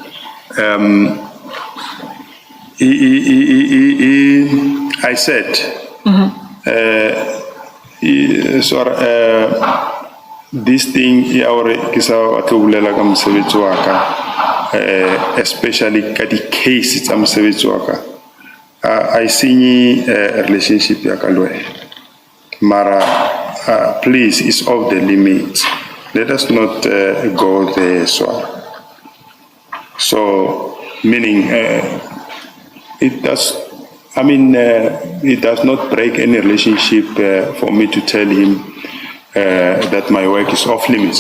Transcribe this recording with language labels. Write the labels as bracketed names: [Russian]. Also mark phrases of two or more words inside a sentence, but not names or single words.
[English] I said, this thing, especially [Southern Sotho] ka di case tsa mosebetsi wa ka, [English] I see a relationship [Southern Sotho] ya ka le wena. [English] Mara, please, it's off the limit. Let us not go there, so meaning it does. I mean, it does not break any relationship for me to tell him that my work is off limits.